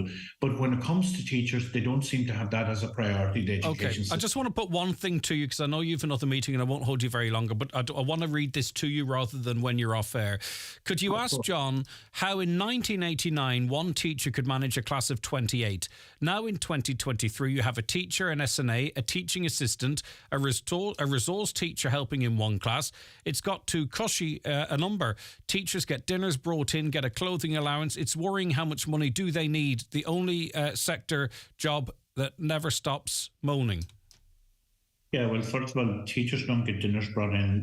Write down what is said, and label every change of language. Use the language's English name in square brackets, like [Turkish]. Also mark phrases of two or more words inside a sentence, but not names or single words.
[English] But when it comes to teachers, they don't seem to have that as a priority, the education system. I just want to put one thing to you, because I know you have another meeting and I won't hold you very longer, but I want to read this to you rather than when you're off air. Could you ask John how in 1989 one teacher could manage a class of 28? Now in 2023 you have a teacher, an SNA, a teaching assistant, a resource teacher helping in one class. It's got too cushy a number. Teachers get dinners brought in, get a clothing allowance. It's worrying how much money do they need. The only sector job that never stops moaning. Yeah, well, first of all, teachers don't get dinners brought in.